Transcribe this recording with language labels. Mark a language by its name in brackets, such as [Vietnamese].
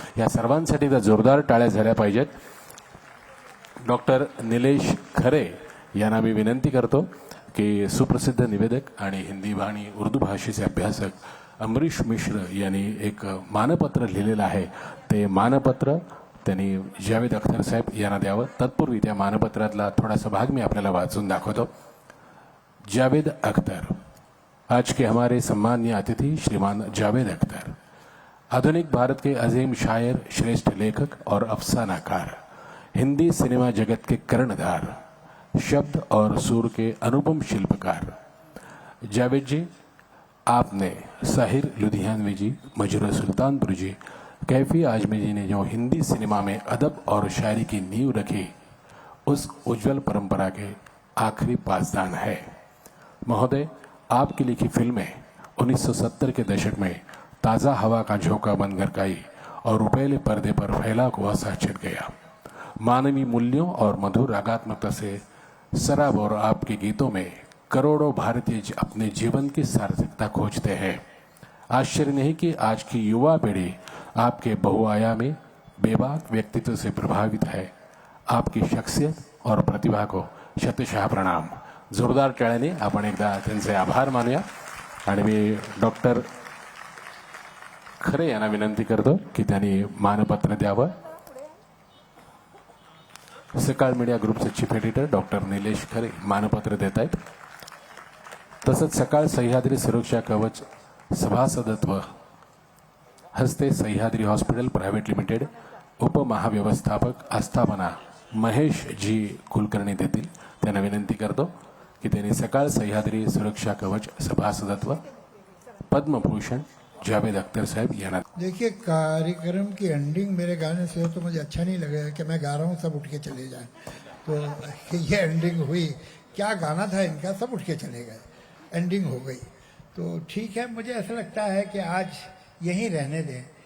[Marathi] या सर्वांसाठी जोरदार टाळ्या झाल्या पाहिजेत। डॉक्टर निलेश खरे यांना मी विनंती करतो की सुप्रसिद्ध निवेदक आणि हिंदी आणि उर्दू भाषेचे अभ्यासक अमरीश मिश्र यांनी एक मानपत्र लिहिलेलं आहे, ते मानपत्र त्यांनी जावेद अख्तर साहेब यांना द्यावं। तत्पूर्वी त्या मानपत्रातला थोडासा भाग मैं आपल्याला वाचून दाखवतो। [Hindi] जावेद अख्तर, आज के हमारे सम्मानीय अतिथि श्रीमान जावेद अख्तर, आधुनिक भारत के अजीम शायर, श्रेष्ठ लेखक और अफसानाकार, हिंदी सिनेमा जगत के कर्णधार, शब्द और सुर के अनुपम शिल्पकार जावेद जी, आपने साहिर लुधियानवी जी, मजरूह सुल्तानपुर जी, कैफी आजमी जी ने जो हिंदी सिनेमा में अदब और शायरी की नींव रखी, उस उज्जवल परंपरा के आखिरी पासदान है। महोदय, आपकी लिखी फिल्में 1970 के दशक में ताज़ा हवा का झोंका बनकर गई और रुपेले पर्दे पर फैला हुआ सा छिड़ गया। मानवीय मूल्यों और मधुर रागात्मकता से सराबोर आपके गीतों में करोड़ों भारतीय अपने जीवन की सार्थकता खोजते हैं। आश्चर्य नहीं कि आज की युवा पीढ़ी आपके बहुआयामी बेबाक व्यक्तित्व से प्रभावित है। आपकी शख्सियत और प्रतिभा को शतशः प्रणाम। [Marathi] जोरदार टाळ्याने आपण एकदा त्यांचे आभार मानूया आणि मी डॉक्टर खरे यांना विनंती करतो की त्यांनी मानपत्र द्यावं। सकाळ मीडिया ग्रुपचे चीफ एडिटर डॉक्टर निलेश खरे मानपत्र देत आहेत। तसंच सकाळ सह्याद्री सुरक्षा कवच सभासदत्व हस्ते सह्याद्री हॉस्पिटल प्रायव्हेट लिमिटेड उपमहाव्यवस्थापक आस्थापना महेश जी कुलकर्णी देतील। त्यांना विनंती करतो की त्यांनी सकाळ सह्याद्री सुरक्षा कवच सभासदत्व पद्मभूषण जावेद अख्तर साहब यांना। [Hindi] देखिए, कार्यक्रम की एंडिंग मेरे गाने से हो तो मुझे अच्छा नहीं लगेगा कि मैं गा रहा हूँ सब उठ के चले जाएं। तो ये एंडिंग हुई, क्या गाना था इनका, सब उठ के चले गए, एंडिंग हो गई। तो ठीक है, मुझे ऐसा लगता है कि आज यहीं रहने दें।